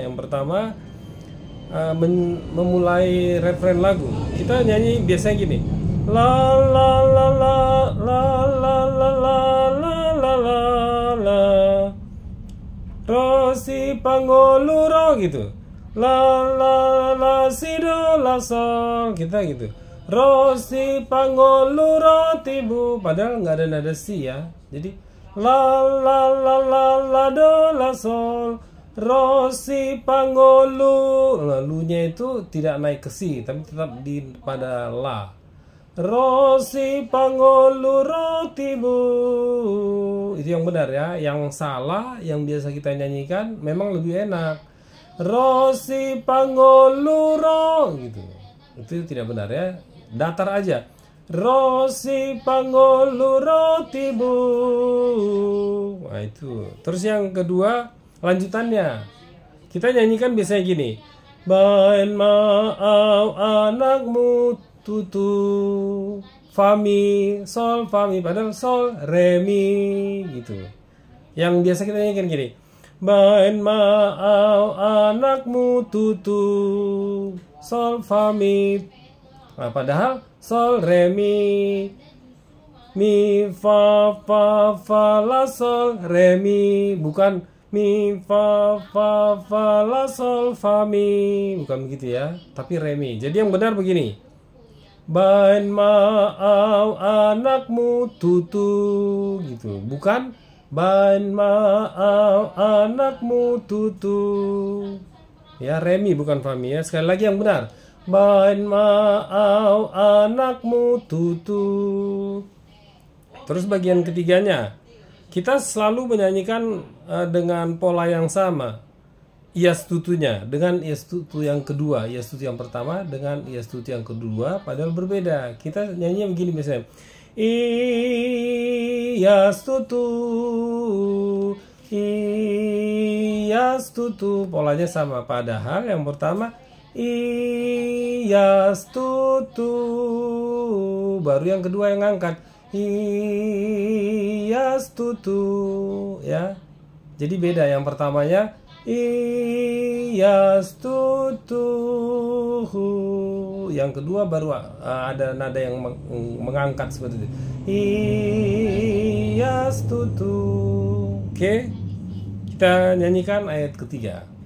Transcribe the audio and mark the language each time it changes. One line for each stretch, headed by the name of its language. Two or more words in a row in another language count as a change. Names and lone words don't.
Indonesian: Yang pertama, memulai referen lagu. Kita nyanyi biasanya gini. La la la la la la la la la la la
Batak Toba: ro si pangolu ro gitu. La la la si do la sol, kita gitu. Ro si pangolu ro tibu,
Indonesian: padahal nggak ada nada si ya. Jadi la la la la la do la sol,
Batak Toba: ro si pangolu.
Indonesian: Lalunya itu tidak naik ke si, tapi tetap di pada la.
Batak Toba: Ro si pangolu ro tibu.
Indonesian: Itu yang benar ya. Yang salah, yang biasa kita nyanyikan memang lebih enak.
Batak Toba: Ro si pangolu ro gitu.
Indonesian: Itu tidak benar ya. Datar aja.
Batak Toba: Ro si pangolu ro tibu.
Indonesian: Nah itu. Terus yang kedua, lanjutannya. Kita nyanyikan biasanya gini.
Batak Toba: Bain ma'au anakmu tutu
Indonesian: fa mi sol fa mi, padahal sol re mi gitu. Yang biasa kita nyanyikan gini.
Batak Toba: Bain ma'au anakmu tutu sol fa mi.
Indonesian: Nah, padahal sol re mi fa la sol re mi, bukan mi fa la sol fa mi, bukan begitu ya, tapi re mi. Jadi yang benar begini.
Batak Toba: Bain ma'au anakmu tutu
Indonesian: gitu, bukan
Batak Toba: bain ma'au anakmu tutu
Indonesian: ya, re mi bukan fa mi ya. Sekali lagi yang benar.
Batak Toba: Bain ma'au anakmu tutu.
Indonesian: Terus bagian ketiganya, kita selalu menyanyikan dengan pola yang sama.
Batak Toba: Ias tutunya
Indonesian: dengan
Batak Toba: ias tutu
Indonesian: yang kedua,
Batak Toba: ias tutu
Indonesian: yang pertama dengan
Batak Toba: ias tutu
Indonesian: yang kedua, padahal berbeda. Kita nyanyi begini misalnya.
Batak Toba: Ias tutu,
Indonesian: polanya sama, padahal yang pertama
Batak Toba: ias tutu,
Indonesian: baru yang kedua yang ngangkat
Batak Toba: ias tutu
Indonesian: ya. Jadi beda, yang pertamanya
Batak Toba: ias tutu,
Indonesian: yang kedua baru ada nada yang mengangkat seperti itu.
Batak Toba: Ias tutu.
Indonesian: Oke, kita nyanyikan ayat ketiga.